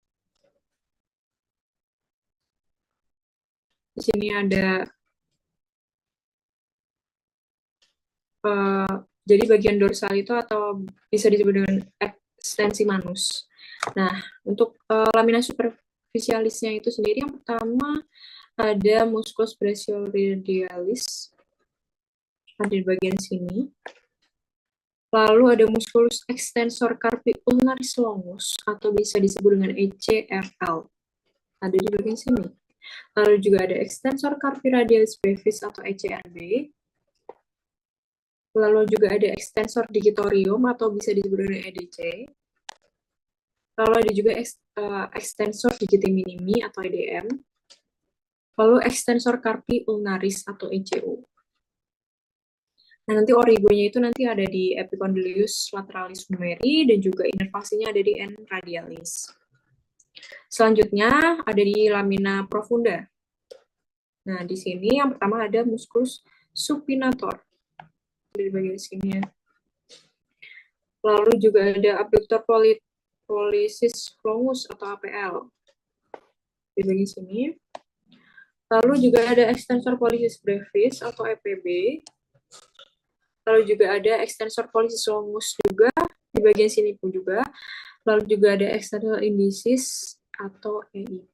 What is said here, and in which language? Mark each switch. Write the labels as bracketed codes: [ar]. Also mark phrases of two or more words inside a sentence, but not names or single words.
[id] Di sini ada jadi bagian dorsal itu atau bisa disebut dengan ekstensi manus. Nah, untuk [la] lamina superficialisnya [id] itu sendiri yang pertama ada [la] musculus brachioradialis, [id] ada di bagian sini. Lalu ada [la] musculus extensor carpi ulnaris longus [id] atau bisa disebut dengan ECRL, ada di bagian sini. Lalu juga ada [la] extensor carpi radialis brevis [id] atau ECRB. Lalu juga ada [la] extensor digitorium [id] atau bisa disebut dengan EDC. Lalu ada juga [la] extensor digiti minimi [id] atau EDM. Lalu [la] extensor carpi ulnaris [id] atau ECU. Nah, nanti origonya itu nanti ada di [la] epicondylius lateralis humeri [id] dan juga inervasinya ada di [la] N radialis. [id] Selanjutnya ada di [la] lamina profunda. [id] Nah, di sini yang pertama ada [la] musculus supinator [id] di bagian sini ya. Lalu juga ada [la] abductor pollicis longus [id] atau APL di bagian sini. Lalu juga ada [la] extensor pollicis brevis [id] atau EPB. Lalu juga ada [la] extensor pollicis longus [id] juga di bagian sini pun juga. Lalu juga ada [la] external indicis [id] atau EIP.